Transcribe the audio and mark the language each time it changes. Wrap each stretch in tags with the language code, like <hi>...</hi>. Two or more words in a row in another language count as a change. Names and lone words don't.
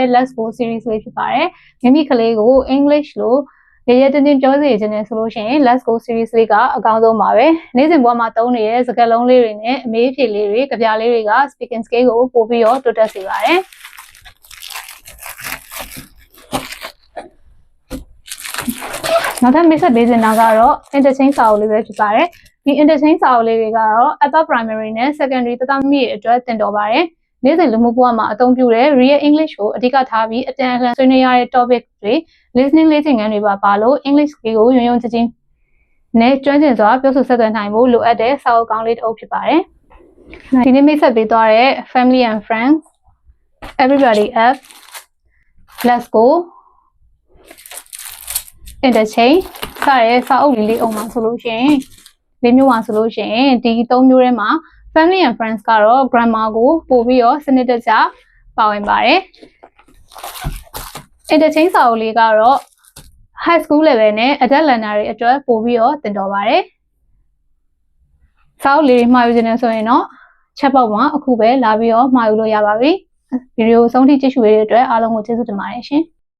<my>Let's Go series လေးဖြစ်ပါတယ်မိမိကလေးကို English လို့ရရတင်းတင်းပြောစေချင်တယ်ဆိုလို့ရှိရင် Let's Go series လေးကအကောင်းဆုံးပါပဲနေ့စဉ်ဘဝမှာသုံးနေတဲ့စကားလုံးလေးတွေနဲ့အမေးအဖြေလေးတွေကြပြလေးတွေက</my> <en>speaking skill</en> <my>ကိုပို့ပြီးတော့တိုးတက်စေပါတယ် နောက်ထပ်မိတ်ဆက်ပေးချင်တာကတော့ interchange စာအုပ်လေးပဲဖြစ်ပါတယ်ဒီ interchange စာအုပ်လေးတွေကတော့</my> <en>upper primary</en> <my>နဲ့ secondary တသားမိအတွက်သင်တော်ပါတယ်နေ့စဉ်လူမှုဘဝမှာအသုံးပြုတဲ့</my> <en>real English</en> <my>ကိုအဓိကထားပြီးအတန်အလှန်ဆွေးနွေးရတဲ့ topic တွေ listening လေ့ကျင့်ခန်းတွေပါလို့</my> <en>English skill</en> <my>ကိုရုံရုံကြည်ကြည်နဲ့ကျွမ်းကျင်စွာပြောဆိုဆက်သွယ်နိုင်ဖို့လိုအပ်တဲ့စာအုပ်ကောင်းလေးတစ်အုပ်ဖြစ်ပါတယ်ဒီနေ့မိတ်ဆက်ပေးသွားတဲ့ Family and Friends Everybody App Let's Go Interchange စတဲ့စာအုပ်လေးအုပ်မှာဆိုလို့ရှိရင်၄မျိုးမှာဆိုလို့ရှိ ရင်ဒီ၃မျိုးထဲမှာ Family and Friends ကတော့ grammar ကိုပို့ပြီးတော့စနစ်တကျပါဝင်ပါတယ် Interchange စာအုပ်လေးကတော့</my> <en>high school level</en> <my>နဲ့</my> <en>adult learner</en> <my>တွေအတွက်ပို့ပြီးတော့သင်တော်ပါတယ်စာအုပ်လေးမှာယူခြင်းနဲ့ဆိုရင်တော့</my> <en>chat box</en> <my>မှာအခုပဲလာပြီးတော့မှာယူလို့ရပါပြီဗီဒီယိုဆုံးထိကြည့်ရှုရတဲ့အတွက်အားလုံးကိုကျေးဇူးတင်ပါတယ်ရှင်</my>